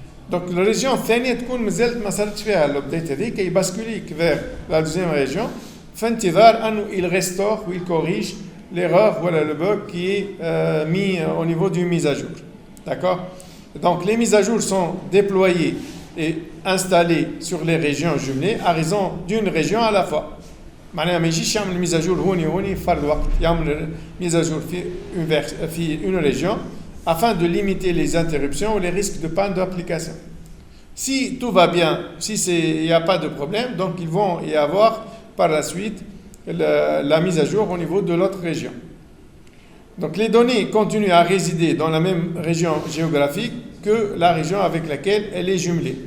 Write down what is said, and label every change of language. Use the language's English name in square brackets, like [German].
[French] Donc, la région [Arabic] الثانية تكون مازالت ما صارتش فيها الابديت هذيك يباسكوليك [French] vers la deuxième région [Arabic] في انتظار انه [French] il restaure ou il corrige l'erreur ou le bug qui est mis au niveau d'une mise à jour. D'accord? Donc, les mises à jour sont déployées et installées sur les régions jumelées à raison d'une région à la fois. [Arabic] معناها ما يجيش يعمل ميز اجور هوني في فرد الوقت يعمل ميز اجور في [French] une région afin de limiter les interruptions ou les risques de panne d'application. Si tout va bien, si il n'y a pas de problème, donc ils vont y avoir par la suite la mise à jour au niveau de l'autre région. Donc les données continuent à résider dans la même région géographique que la région avec laquelle elle est jumelée.